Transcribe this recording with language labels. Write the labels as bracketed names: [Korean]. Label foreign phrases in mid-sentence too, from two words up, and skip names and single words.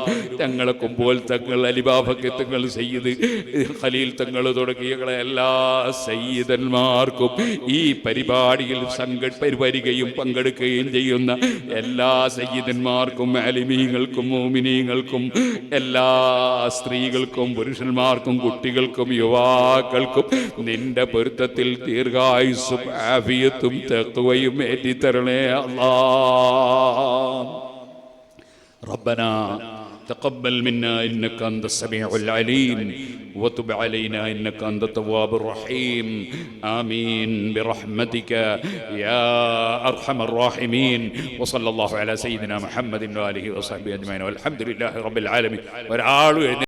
[Malayalam] തങ്ങളെ കുമ്പോൾ തങ്ങൾ അലിബാബക്ക് തങ്ങൾ സയ്യിദ് ഖലീൽ തങ്ങൾ തുടങ്ങിയ എല്ലാ സയ്യിദന്മാർക്കും ഈ പരിപാടിയിൽ പരിപാടിയും പങ്കെടുക്കുകയും ചെയ്യുന്ന എല്ലാ സയ്യിദന്മാർക്കും ആലിമീങ്ങൾക്കും മോമിനീങ്ങൾക്കും എല്ലാ സ്ത്രീകൾക്കും പുരുഷന്മാർക്കും കുട്ടികൾക്കും യുവാക്കൾക്കും നിന്റെ പൊരുത്തത്തിൽ ദീർഘായുസ്സും ആഫിയത്തും തഖ്വയും ഏറ്റിത്തരണേ അല്ലാ. [Arabic] റബ്ബനാ تقبل منا إنك أنت السميع العليم وتب علينا إنك أنت التواب الرحيم آمين برحمتك يا أرحم الراحمين وصلى الله على سيدنا محمد وآله وصحبه أجمعين والحمد لله رب العالمين.